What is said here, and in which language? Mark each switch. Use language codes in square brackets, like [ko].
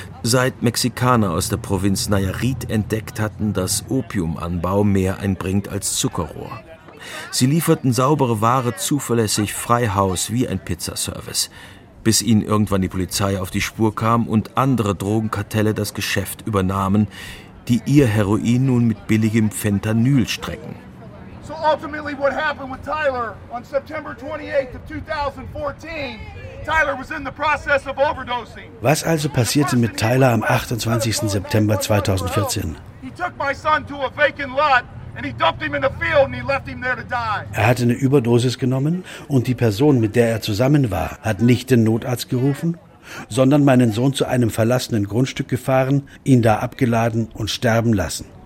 [de] Seit Mexikaner aus der Provinz Nayarit entdeckt hatten, dass Opiumanbau mehr einbringt als Zuckerrohr. Sie lieferten saubere Ware zuverlässig frei Haus wie ein Pizzaservice, bis ihnen irgendwann die Polizei auf die Spur kam und andere Drogenkartelle das Geschäft übernahmen, die ihr Heroin nun mit billigem Fentanyl strecken. [en] So ultimately what happened with Tyler on September 28th of 2014, Tyler was in the process of overdosing. [de] Was also passierte mit Tyler am 28. September 2014? [en] He took my son to a vacant lot and he dumped him in the field and he left him there to die. [de] Er hatte eine Überdosis genommen und die Person, mit der er zusammen war, hat nicht den Notarzt gerufen, sondern meinen Sohn zu einem verlassenen Grundstück gefahren, ihn da abgeladen und sterben lassen.